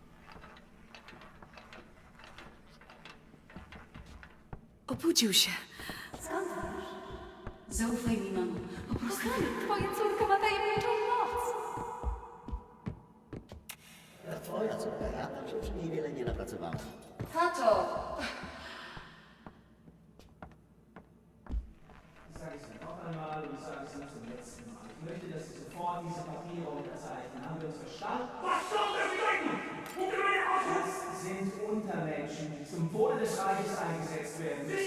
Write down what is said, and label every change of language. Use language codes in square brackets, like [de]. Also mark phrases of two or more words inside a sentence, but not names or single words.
[pl] Obudził się. Skąd wiesz? Zaufaj mi, mamo. Po prostu... Kochanie, twoja córka ma tajemniczą moc. Twoja córka, ja tam się przy niej wiele nie napracowałem. Tato! [de] Ich sage es noch einmal und ich sage es nicht zum letzten Mal. Ich möchte, dass Sie sofort diese Papiere unterzeichnen. Haben wir uns verstanden? Was soll das bedeuten? Das sind Untermenschen, die zum Wohle des Reiches eingesetzt werden müssen.